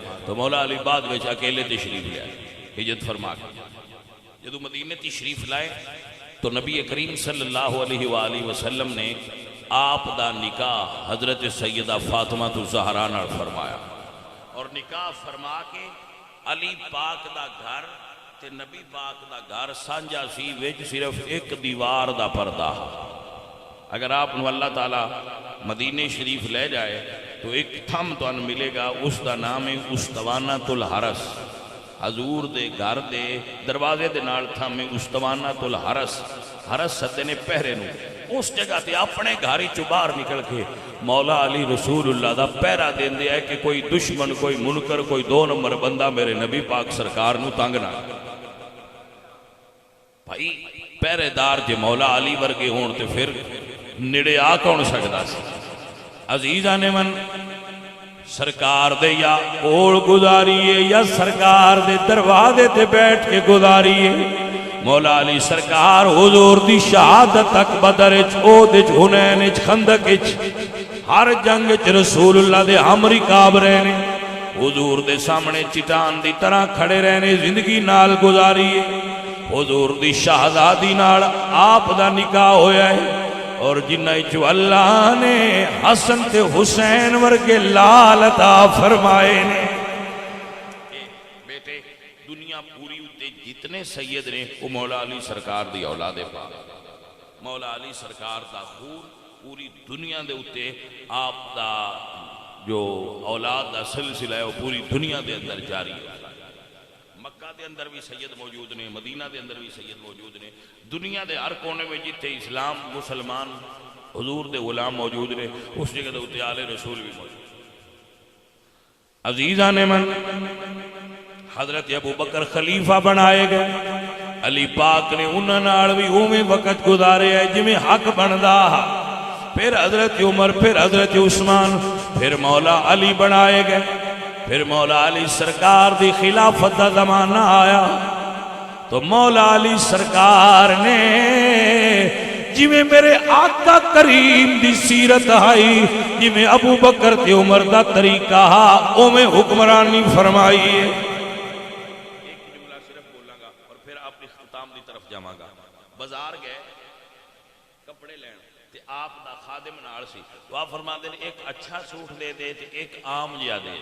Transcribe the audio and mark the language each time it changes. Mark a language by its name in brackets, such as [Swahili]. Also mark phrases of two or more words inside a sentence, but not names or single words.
[Punjabi] تو مولا علی بعد وچ اکیلے تشریف لے آئے ہجرت فرما کے۔ جدو مدینے تشریف لائے تو نبی کریم صلی اللہ علیہ وآلہ وسلم نے آپ دا نکاح حضرت سیدہ فاطمہ الزہرا نال فرمایا، اور نکاح فرما کے علی پاک دا گھر تے نبی پاک دا گھر سانجا سی، وچ صرف ایک دیوار دا پردہ۔ اگر آپ نو اللہ تعالیٰ مدینے شریف لے جائے تو ایک تھم تو ان ملے گا، اس دا نام ہے استوانۃ الحرس۔ حضور دے گھر دے دروازے دے نال تھم ہے استوانۃ الحرس، حرس سدے نے پہرے نو۔ اس جگہ تے اپنے گھر چوں باہر نکل کے مولا علی رسول اللہ دا پہرا دین دے ہے کہ کوئی دشمن، کوئی منکر، کوئی 2 نمبر بندہ میرے نبی پاک سرکار نو تنگ نہ۔ بھائی پہرے دار جے مولا علی ورگے ہون تے پھر نڑے آ کون سکدا سی؟ عزیزان من سرکار دے یا کول گزاریے یا سرکار دے دروازے تے بیٹھ کے گزاریے۔ مولا علی سرکار حضور دی شہادت تک بدر اچ، احد اچ، حنین اچ، خندق اچ، ہر جنگ اچ رسول اللہ دے ہمری کعب رہنے، حضور دے سامنے چٹان دی طرح کھڑے رہنے، زندگی نال گزاریے۔ حضور دی شہزادی نال آپ دا نکاح ہویا ہے، اور جنہ چو اللہ نے حسن تے حسین ورگے لال عطا فرمائے نے۔ بیٹے جتنے سید نے وہ مولا علی سرکار دی اولاد پاک. مولا علی سرکار دا خون پوری دنیا دے اتے آپ دا جو اولاد دا سلسلہ ہے وہ پوری دنیا دے اندر جاری ہے. مکہ دے اندر بھی سید موجود نے, مدینہ دے اندر بھی سید موجود نے, دنیا دے ہر کونے میں جتے اسلام مسلمان حضور دے غلام موجود نے اس جگہ دے اتے آل رسول بھی موجود. عزیزان من حضرت ابو بکر خلیفہ بنائے گئے. علی پاک نے انہاں نال بھی اوویں وقت گزارے ہے جویں حق بندا. پھر حضرت عمر, پھر حضرت عثمان, پھر مولا علی بنائے گئے. پھر مولا علی سرکار دی خلافت دا زمانہ آیا تو مولا علی سرکار نے جویں میرے آقا کریم دی سیرت آئی, جویں ابو بکر تے عمر دا طریقہ اوویں حکمرانی فرمائی ہے. ایک جملہ صرف بولاں گا اور پھر اپنی اختتام دی طرف جاواں گا. بازار گئے کپڑے لین تے آپ دا خادم نال سی, تو آپ فرماندے نے ایک اچھا سوٹ دے دے تے ایک عام جیا دے.